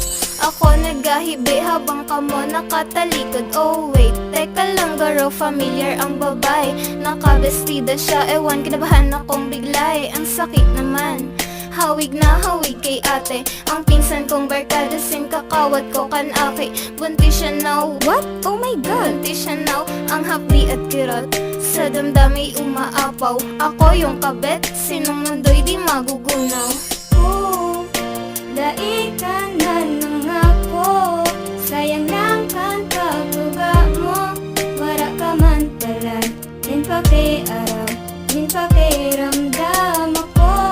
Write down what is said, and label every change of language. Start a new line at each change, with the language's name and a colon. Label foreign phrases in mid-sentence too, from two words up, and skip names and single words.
Bikol: Ako nagahibi habang kamo nakatalikod.
Filipino: Oh wait, teka lang garo, familiar ang babae, nakabestida siya, ewan kinabahan akong biglay. Ang sakit naman, hawig na hawig kay ate, ang pinsan kong barkada sin kakawat ko kan aki. Buntis siya
English: now, what? Oh my god,
Filipino: buntis siya now, ang hapdi at kirot, sa damdami umaapaw. Ako yung kabet, sinong mundo'y di magugunaw.
Bikol: Dai ka na nangako, sayang lang kan pagtuga mo, wara ka man pala, nin pakiaram, nin pakiramdam ako.